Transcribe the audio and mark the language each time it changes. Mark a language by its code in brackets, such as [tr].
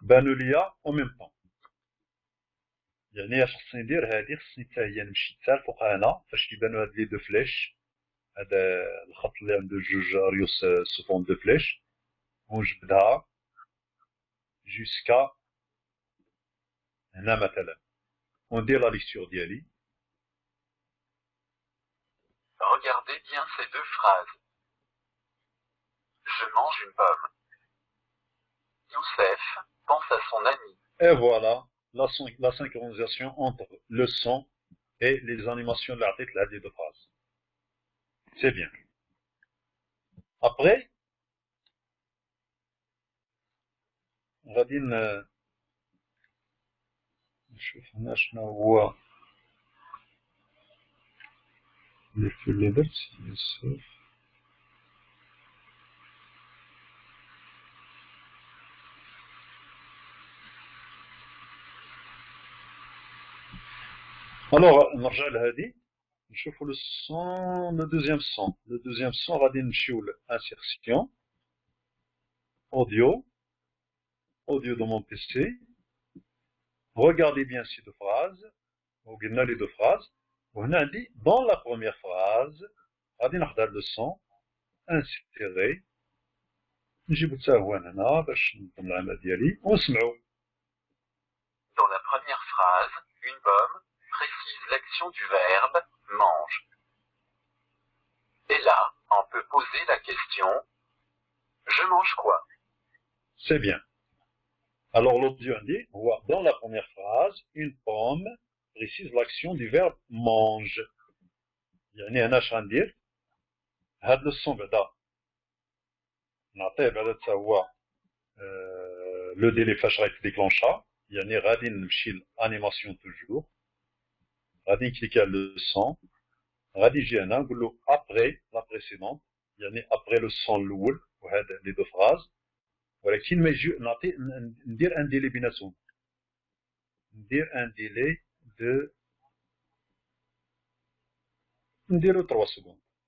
[ar] بانوا ليا او ميم طون يعني اش خصني ندير هادي خصني حتى هي نمشي حتى الفوق هنا فاش كيبانوا هاد لي دو فليش هذا الخط اللي عنده جوج ريوس سو دو فليش ونجبدها جوسكا هنا مثلا وندير لا ليكتور ديالي. [fr] Regardez bien ces deux phrases. Je mange une pomme. Youssef pense à son ami. Et voilà la synchronisation entre le son et les animations de l'article là des deux phrases. C'est bien. [ar] Après, غادي نشوف هنا شنو هو اللي درت يوسف. الوغ نرجع لهادي نشوفو لو سون لو دوزيام سون. لو دوزيام سون غادي نمشيو لانسيرسيون [fr] audio de mon PC. Regardez bien ces deux phrases. [ar] وقلنا [fr] les deux phrases. [ar] وهنا عندي [fr] dans la première phrase [ar] غادي نحضر [fr] le son insérer [ar] نجيبو حتى هو هنا باش نضم العمل ديالي ونسمعو. [fr] Dans la première phrase, une pomme précise l'action du verbe mange. Et là, on peut poser la question je mange quoi? C'est bien. Alors l'audio dit, dans la première phrase, une pomme précise l'action du verbe mange. [ar] يعني أنا اش غندير؟ هاد لو سون بعدا نعطيه بعدا تا هو لو ديلي فاش غيتديكلونشا يعني غادي نمشي لانيماسيون توجور غادي نكليكي على لو سون غادي نجي هنا نقول له ابري لا بريسيدونت يعني ابري لو سون الاول وهاد لي دو فراز ولكن ما يجي نعطي ندير ان ديلي بيناتهم ندير ان ديلي دو نديرو [fr] 3 secondes.